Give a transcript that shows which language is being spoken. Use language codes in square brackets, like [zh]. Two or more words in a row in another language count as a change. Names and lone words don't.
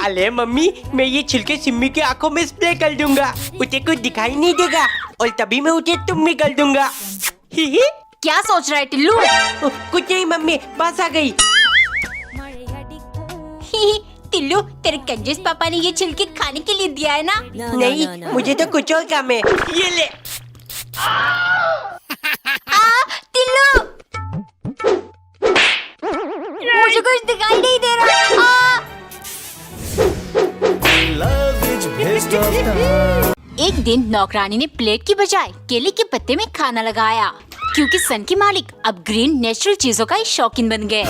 [hi] अरे मम्मी, मैं ये छिलके सिम्मी की आंखों में स्प्रे कर दूंगा, उसे कुछ दिखाई नहीं देगा और तभी मैं उसे तुम में कर दूंगा। ही ही। क्या सोच रहा है टिल्लू? कुछ नहीं मम्मी, बस आ गई। टिल्लू तेरे कंजूस पापा ने ये छिलके खाने के लिए दिया है ना? [en] No, no, [hi] नहीं [en] no, no. [hi] मुझे तो कुछ और काम है। ये ले। टिल्लू मुझे कुछ दिखाई नहीं दे रहा। एक दिन नौकरानी ने प्लेट की बजाय केले के पत्ते में खाना लगाया, क्योंकि सन के मालिक अब [en] green natural [hi] चीजों का शौकीन बन गए।